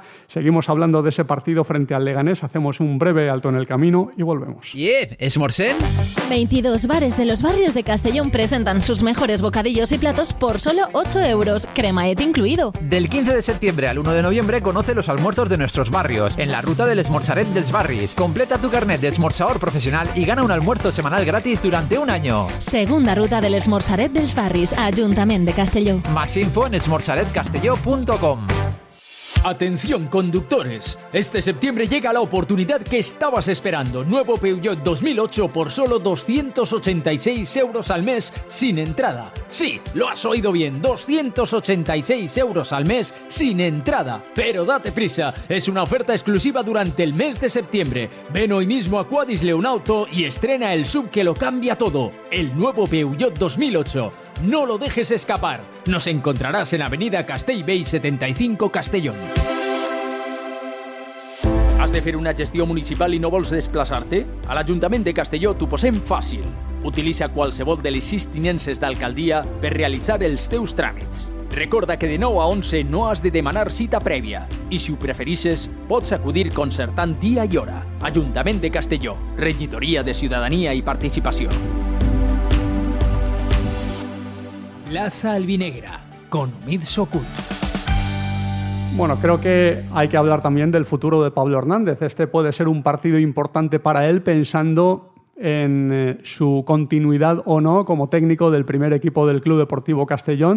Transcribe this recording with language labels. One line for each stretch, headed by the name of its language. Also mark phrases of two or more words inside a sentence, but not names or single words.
Spanish: Seguimos hablando de ese partido frente al Leganés. Hacemos un breve alto en el camino y volvemos. ¿Esmorzén? 22 bares de los barrios de Castellón presentan sus mejores bocadillos y platos por solo 8 euros, cremaet incluido. Del 15 de septiembre al 1 de noviembre conoce los almuerzos de nuestros barrios en la ruta del Esmorzaret dels Barris. Completa tu carnet de esmorzador profesional y gana un almuerzo semanal gratis durante un año. Segunda ruta del Esmorzaret dels Barris, Ayuntamiento de Castelló. Más info en esmorzaretcastelló.com. Atención conductores, este septiembre llega la oportunidad que estabas esperando. Nuevo Peugeot 2008 por solo 286 euros al mes sin entrada. Sí, lo has oído bien, 286 euros al mes sin entrada. Pero date prisa, es una oferta exclusiva durante el mes de septiembre. Ven hoy mismo a Quadis Leonauto y estrena el sub que lo cambia todo, el nuevo Peugeot 2008. No lo dejes escapar. Nos encontraràs en Avenida Castellbell 75 Castellón.
Catalan: Has de fer una gestió municipal i no vols desplaçar-te? A l'Ajuntament de Castelló t'ho posem fàcil. Utilitza qualsevol de les 6 tinences d'alcaldia per realitzar els teus tràmits. Recorda que de 9 a 11 no has de demanar cita prèvia i si ho preferisses pots acudir concertant dia i hora. Ajuntament de Castelló, Regidoria de Ciutadania i Participació.
Spanish: Plaza Albinegra, con Omid Sokut. Bueno, creo que hay que hablar también del futuro de Pablo Hernández. Este puede ser un partido importante para él, pensando en su continuidad o no como técnico del primer equipo del Club Deportivo Castellón.